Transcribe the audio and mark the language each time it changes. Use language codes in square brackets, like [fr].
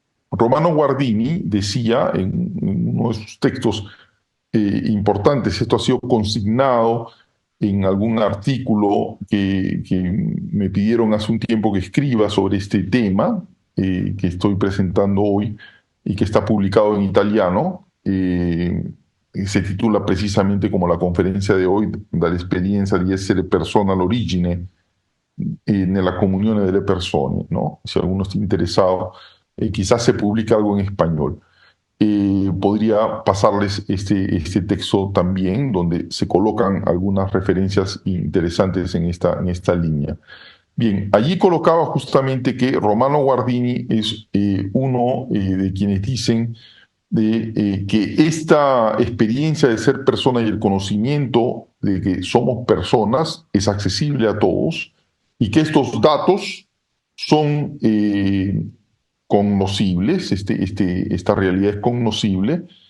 [es] Romano Guardini decía en uno de sus textos importantes, esto ha sido consignado en algún artículo que me pidieron hace un tiempo que escriba sobre este tema que estoy presentando hoy y que está publicado en italiano. Se titula precisamente como la conferencia de hoy, [it] dall'esperienza di essere persona all'origine nella comunione delle persone, ¿no? [es] Si alguno está interesado, quizás se publique algo en español. Podría pasarles este texto también, donde se colocan algunas referencias interesantes en esta línea. Bien, allí colocaba justamente que Romano Guardini es uno de quienes dicen que esta experiencia de ser persona y el conocimiento de que somos personas es accesible a todos y que estos datos son cognoscibles, esta realidad es cognoscible.